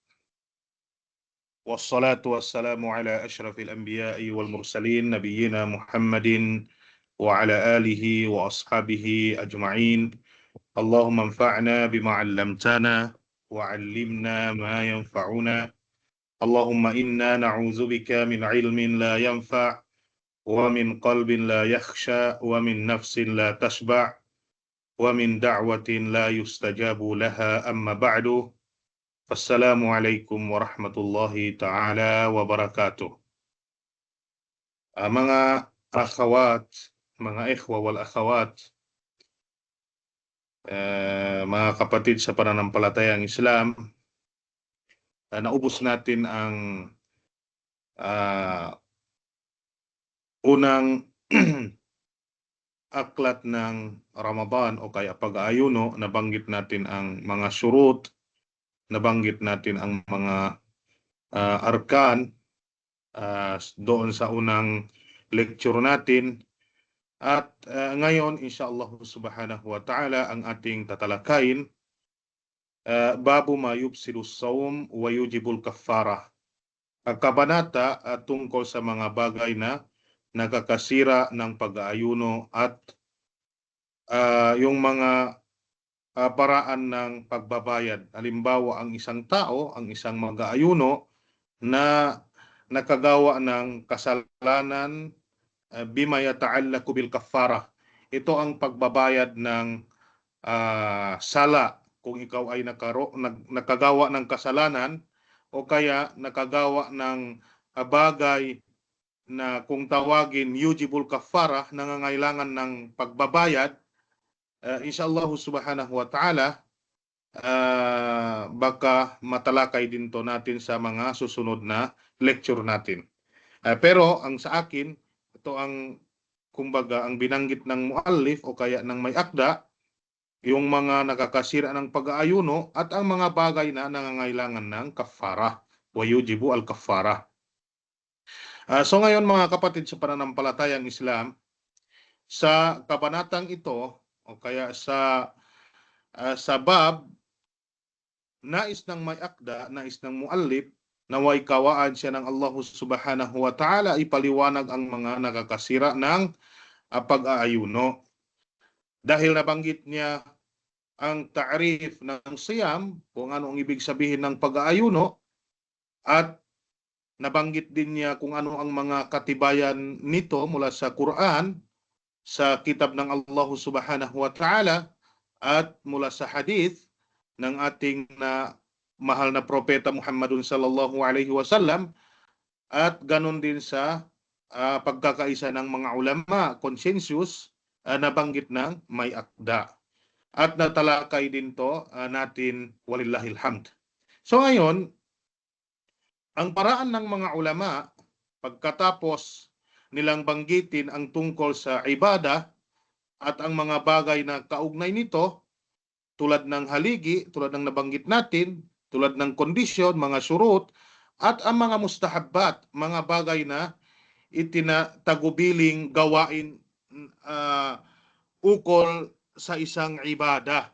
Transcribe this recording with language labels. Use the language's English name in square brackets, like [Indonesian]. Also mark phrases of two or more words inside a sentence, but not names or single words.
[Arabic] والصلاة والسلام على أشرف الأنبياء والمرسلين نبينا محمد وعلى آله وأصحابه أجمعين. اللهم انفعنا بما علمتنا وعلمنا ما ينفعنا. اللهم إنا نعوذ بك من علم لا ينفع ومن قلب لا يخشع ومن نفس لا تشبع ومن دعوة لا يستجاب لها أما بعد. السلام عليكم ورحمة الله تعالى وبركاته. [Filipino] Mga akhawat, mga [Arabic] إخوة والأخوات, [Filipino] mga kapatid sa pananampalatayang Islam, naubos natin ang unang aklat ng Ramadan o kaya pag-aayuno. Nabanggit natin ang mga syurut, nabanggit natin ang mga arkan doon sa unang lecture natin. At ngayon, [Arabic] إن شاء الله سبحانه وتعالى, [Filipino] ang ating tatalakayin, [Arabic] باب ما يبطل الصوم ويوجب الكفارة. [Filipino] Ang kabanata tungkol sa mga bagay na nakakasira ng pag-aayuno at yung mga paraan ng pagbabayad. Halimbawa, ang isang tao, ang isang mag-aayuno na nakagawa ng kasalanan, [Arabic] بما يتعلق بالكفارة. [Filipino] Ito ang pagbabayad ng sala kung ikaw ay nakagawa ng kasalanan o kaya nakagawa ng bagay na kung tawagin [Arabic] يوجب الكفارة, [Filipino] nangangailangan ng pagbabayad. [Arabic] إن شاء الله سبحانه وتعالى, [Filipino] baka matalakay din to natin sa mga susunod na lecture natin. Pero ang sa akin, ito ang kumbaga ang binanggit ng muallif o kaya ng may akda, yung mga nakakasira ng pag-aayuno at ang mga bagay na nangangailangan ng kaffara, [Arabic] ويوجب الكفارة. [Filipino] So ngayon mga kapatid sa pananampalatayang Islam, sa kabanatang ito o kaya sa bab, nais ng may akda, nais ng muallif, naway kawaan siya ng Allah [Arabic] سبحانه وتعالى [Filipino] ipaliwanag ang mga nakakasira ng pag-aayuno. Dahil nabanggit niya ang ta'rif ng siyam, kung ano ang ibig sabihin ng pag-aayuno, at nabanggit din niya kung ano ang mga katibayan nito mula sa Quran, sa kitab ng Allah [Arabic] سبحانه وتعالى, [Filipino] at mula sa hadith ng ating mahal na propeta Muhammadun [Arabic] صلى الله عليه وسلم, [Filipino] at ganun din sa pagkakaisa ng mga ulama, consensus, nabanggit ng may akda. At natalakay din to natin, [Arabic] ولله الحمد. [Filipino] So ngayon, ang paraan ng mga ulama, pagkatapos nilang banggitin ang tungkol sa ibada at ang mga bagay na kaugnay nito, tulad ng haligi, tulad ng nabanggit natin, tulad ng kondisyon, mga surut, at ang mga mustahabbat, mga bagay na itinatagubiling gawain ukol sa isang ibada.